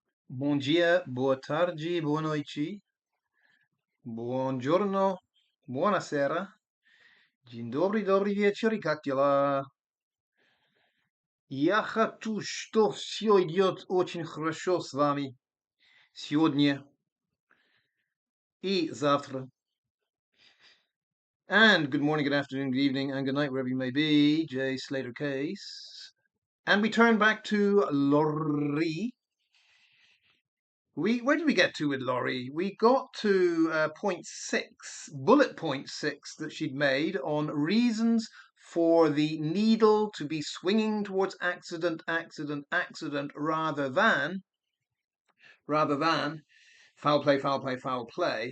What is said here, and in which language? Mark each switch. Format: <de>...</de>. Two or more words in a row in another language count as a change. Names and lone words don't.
<pt>Bom dia, boa tarde, boa noite,</pt> <it>buongiorno, buonasera,</it> <pl>dzień dobry, dobry wieczór,</pl> <ru>как дела? Я хочу, что все идет очень хорошо с вами сегодня и завтра.</ru> <en>And good morning, good afternoon, good evening, and good night, wherever you may be. J. Slater case. And we turn back to Lorree. Where did we get to with Lorree? We got to point 6, bullet point 6 that she'd made on reasons for the needle to be swinging towards accident, accident, accident, rather than foul play, foul play, foul play.</en>